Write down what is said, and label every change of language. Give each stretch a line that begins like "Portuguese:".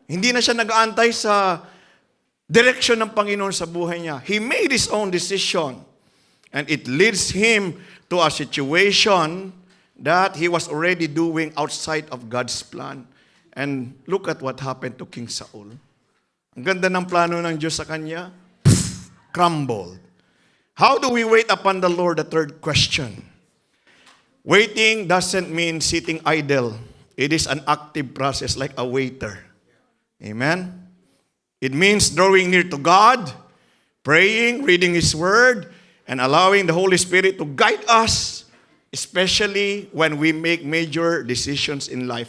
Filipino: Hindi na siya nag-aantay sa direksyon ng Panginoon sa buhay niya.
English: He made his own decision. And it leads him to a situation that he was already doing outside of God's plan. And look at what happened to King Saul.
Filipino: Ang ganda ng plano ng Diyos sa kanya,
English: crumbled. How do we wait upon the Lord? The third question. Waiting doesn't mean sitting idle. It is an active process like a waiter. Amen? It means drawing near to God, praying, reading His Word, and allowing the Holy Spirit to guide us, especially when we make major decisions in life.